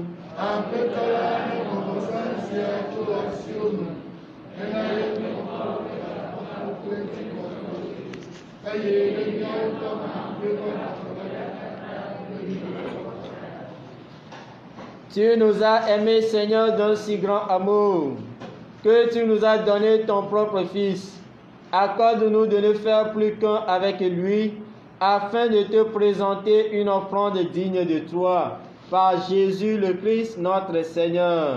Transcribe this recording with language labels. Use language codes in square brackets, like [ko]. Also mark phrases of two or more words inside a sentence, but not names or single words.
[ee] Aƒetɔ la ne vɔsa sia tso asiwo me hena yeƒe kple ŋutikɔkɔ eye ɖe miawo tɔ [fr] Tu nous as aimés, Seigneur, d'un si grand amour, que tu nous as donné ton propre Fils. Accorde-nous de ne faire plus qu'un avec lui, afin de te présenter une offrande digne de toi, par Jésus le Christ, notre Seigneur.